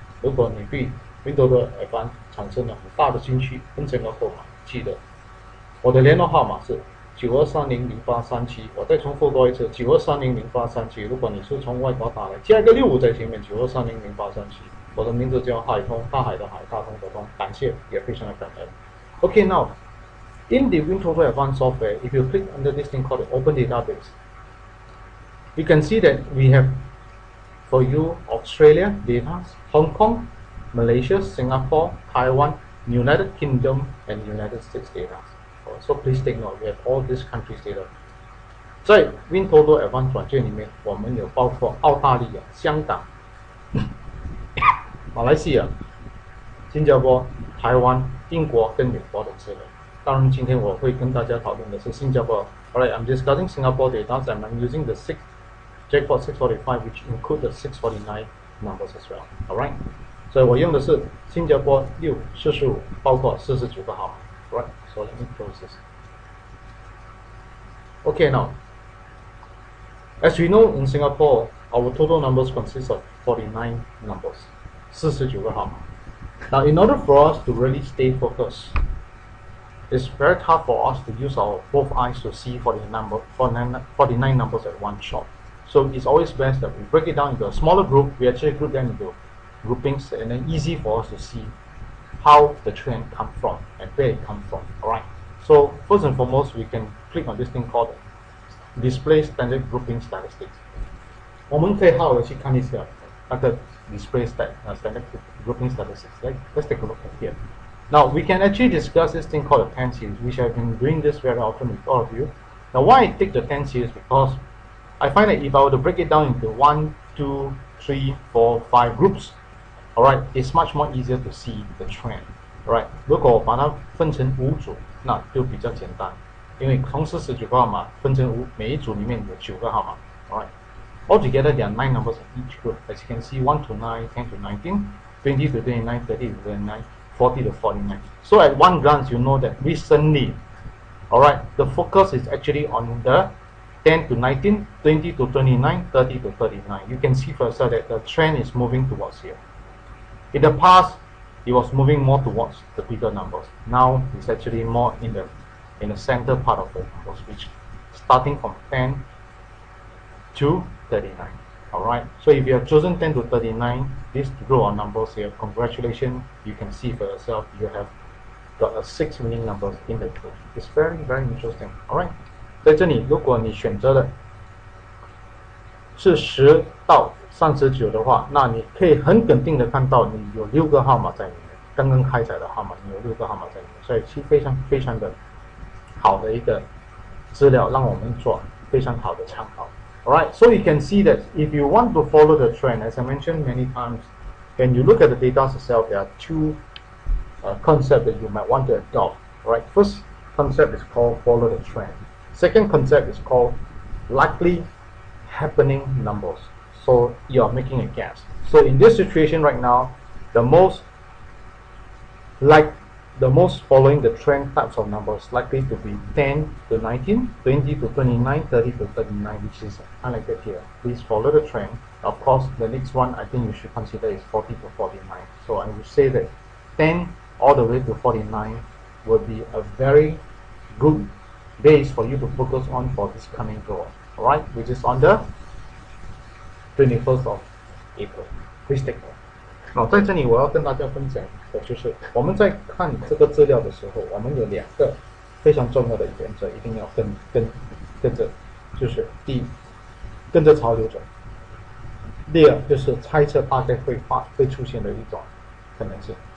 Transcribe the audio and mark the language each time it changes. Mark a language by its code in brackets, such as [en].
[zh] 如果你对 WinToto Advance 产生了很大的兴趣，跟这个购买，记得我的联络号码是92300837，我再重复多一次92300837。如果你是从外国打来，加一个65在前面92300837。我的名字叫海通，大海的海，大通的通，感谢也非常的感恩。 [en] Okay, now in the WinToto Advance software, if you click under this thing called the Open Database, you can see that we have for you Australia data, Hong Kong, Malaysia, Singapore, Taiwan, United Kingdom, and United States data. So please take note, we have all these countries data. [zh] 在 WinToto Advance 软件里面，我们有包括澳大利亚、香港、马来西亚、新加坡、台湾、英国跟美国的之类。当然，今天我会跟大家讨论的是新加坡。 [en] Alright, I'm discussing Singapore data and I'm using the jackpot 645, which include the 649 numbers as well. [zh] Alright, 所以我用的是新加坡645，包括49个号码。 [en] Right, so let me close this. Okay, now, as we know in Singapore, our total numbers consist of 49 numbers, [zh] 49个号码。 [en] Now, in order for us to really stay focused, it's very tough for us to use our both eyes to see 49 numbers at one shot. So it's always best that we break it down into a smaller group. We actually group them into groupings, and then easy for us to see how the trend come from and where it come from. Alright. So first and foremost, we can click on this thing called Display Standard Grouping Statistics. 我们可以好好的去看一下那个 Display Standard Grouping Statistics. Let's take a look at here. Now we can actually discuss this thing called the 10 series, which I've been doing this very often with all of you. Now why I take the 10 series, because I find that if I were to break it down into 1, 2, 3, 4, 5 groups, alright, it's much more easier to see the trend. [zh] Alright, 如果我把它分成5组，那就比较简单，因为同时19个号码分成5，每一组里面有9个号码。 [en] Alright, altogether there are 9 numbers in each group. As you can see, 1 to 9, 10 to 19, 20 to 29, 30 to 39, 40 to 49. So at one glance, you know that recently, alright, the focus is actually on the 10 to 19, 20 to 29, 30 to 39. You can see for yourself that the trend is moving towards here. In the past, it was moving more towards the bigger numbers. Now it's actually more in the center part of the numbers, which starting from 10 to 39. Alright, so if you have chosen 10 to 39, this row of numbers here, congratulations, you can see for yourself you have got a 6 winning numbers in the group. It's very, very interesting. [zh] Alright, 在这里如果你选择的是10到39的话，那你可以很肯定的看到你有6个号码在里面，刚刚开彩的号码你有6个号码在里面，所以是非常非常的好的一个资料，让我们做非常好的参考。 [en] Alright, so you can see that if you want to follow the trend, as I mentioned many times, when you look at the data itself, there are two concepts that you might want to adopt. Right, first concept is called follow the trend. Second concept is called likely happening numbers. So you are making a guess. So in this situation right now, the most following the trend types of numbers likely to be 10 to 19, 20 to 29, 30 to 39, which is highlighted here. Please follow the trend. Of course, the next one I think you should consider is 40 to 49. So I would say that 10 all the way to 49 will be a very good base for you to focus on for this coming draw. Alright, which is on the 21st of April. Please take note. [zh] 在这里我要跟大家分享的就是我们在看这个资料的时候，我们有2个非常重要的原则，一定要跟着，就是第一，跟着潮流走；第二，就是猜测大概会出现的一种可能性。